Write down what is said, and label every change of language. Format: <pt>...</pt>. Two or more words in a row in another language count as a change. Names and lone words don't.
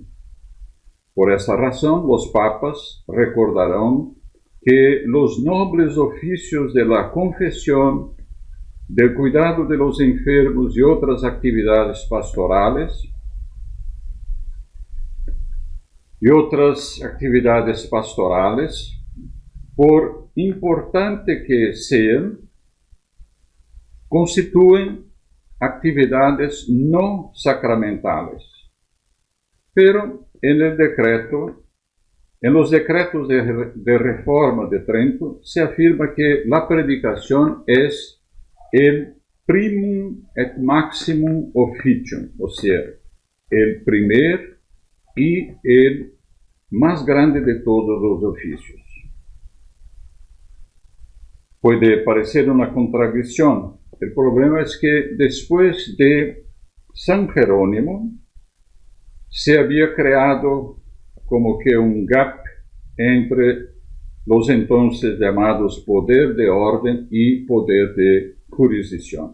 <es>Por esa razón, los papas recordarán que los nobles oficios de la confesión, del cuidado de los enfermos y otras actividades pastorales, por importante que sean, constituyen actividades no sacramentales. Pero en los decretos de reforma de Trento se afirma que la predicación es el</es> <la>primum et maximum officium,</la> <es>o sea, el primer y el más grande de todos los oficios. Puede parecer una contradicción. El problema es que después de San Jerónimo se había creado como que un gap entre los entonces llamados poder de orden y poder de jurisdicción.</es>